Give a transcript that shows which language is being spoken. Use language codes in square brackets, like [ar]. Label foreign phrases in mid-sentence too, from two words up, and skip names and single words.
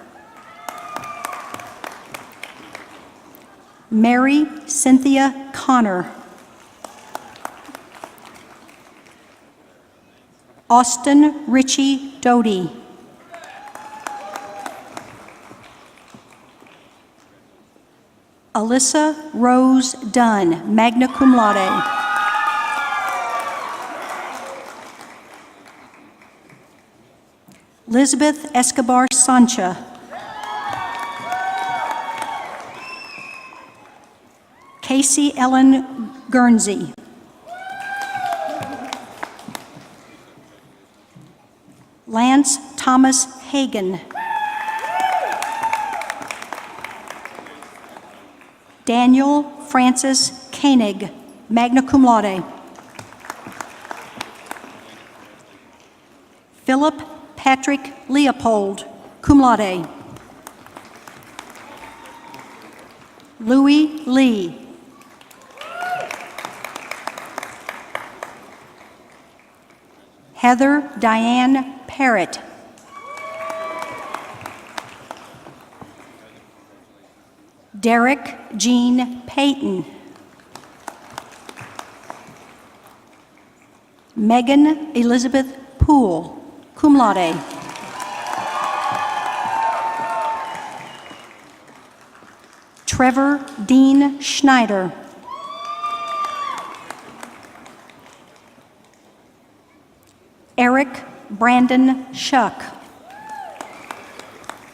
[en] Mary Cynthia Connor. Austin Richie Doty. Alyssa Rose Dunn, [la] magna cum laude. [en] Elizabeth Escobar Sancha. Casey Ellen Guernsey. Lance Thomas Hagan. Daniel Francis Koenig, [la] magna cum laude. [en] Philip Patrick Leopold, [la] cum laude. [en] Louis Lee. Heather Diane Parrott. Derek Jean Payton. Megan Elizabeth Poole, [la] cum laude. [en] Trevor Dean Schneider. Eric Brandon Shuck.